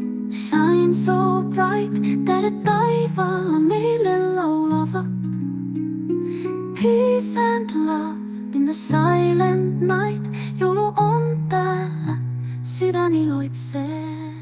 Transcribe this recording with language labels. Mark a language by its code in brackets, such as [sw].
[en] Shine so bright. [fi] Tähdet taivaalla meille laulavat. [en] Peace and love in the silent night. [fi] Joulu on täällä, sydän iloitsee.